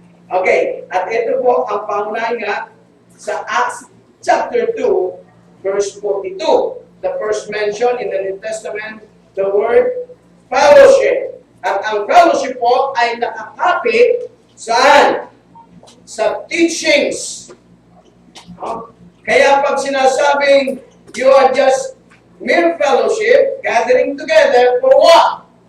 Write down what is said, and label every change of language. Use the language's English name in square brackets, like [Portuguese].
[Filipino] Okay, at ito po ang pangunahin nga sa Acts chapter 2, verse 42. [English] The first mention in the New Testament, the word fellowship. [Filipino] At ang fellowship po ay nakakapit saan? Sa teachings. Kaya pag sinasabing [English] you are just mere fellowship, gathering together for what?